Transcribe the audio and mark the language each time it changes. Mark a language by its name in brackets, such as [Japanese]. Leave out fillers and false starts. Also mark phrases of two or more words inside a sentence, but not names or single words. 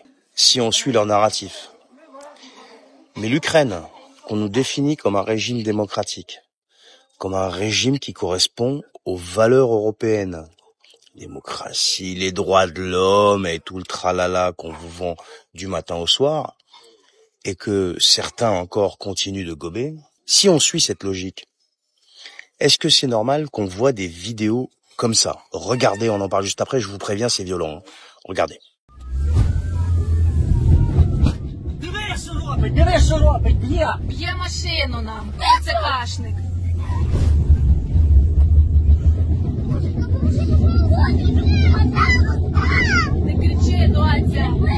[French] Si on suit leur narratif. Mais l'Ukraine, qu'on nous définit comme un régime démocratique, comme un régime qui correspond aux valeurs européennes, démocratie, les droits de l'homme et tout le tralala qu'on vous vend du matin au soir, et que certains encore continuent de gober, si on suit cette logique, est-ce que c'est normal qu'on voit des vidéos comme ça? Regardez, on en parle juste après, je vous préviens, c'est violent. Hein. Regardez. [Ukrainian] Диви, що робить, б'є. Б'є машину нам, це кашник. Не кричи, доця.